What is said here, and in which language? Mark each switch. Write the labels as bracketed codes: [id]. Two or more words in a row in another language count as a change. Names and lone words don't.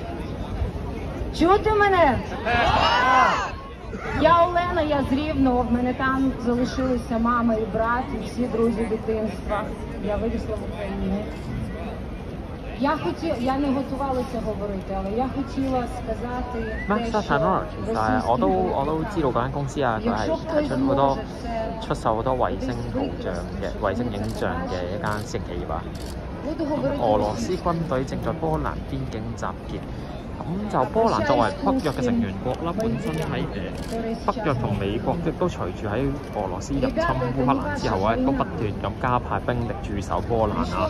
[uk] Чути мене? Я Олена, я з Рівного, в мене там залишилися мама і брат, і всі друзі дитинства. Я вирісла в Україні. Я не готувалася говорити, але я хотіла сказати те, що [yue] 我都知道嗰間公司啊，佢係出售好多衛星圖像嘅衛星影像嘅一間私人企業啊。俄羅斯軍隊正在波蘭邊境集結。咁就波蘭作為北約嘅成員國啦，本身喺北約同美國亦都隨住喺俄羅斯入侵烏克蘭之後咧，都不斷咁加派兵力駐守波蘭啊。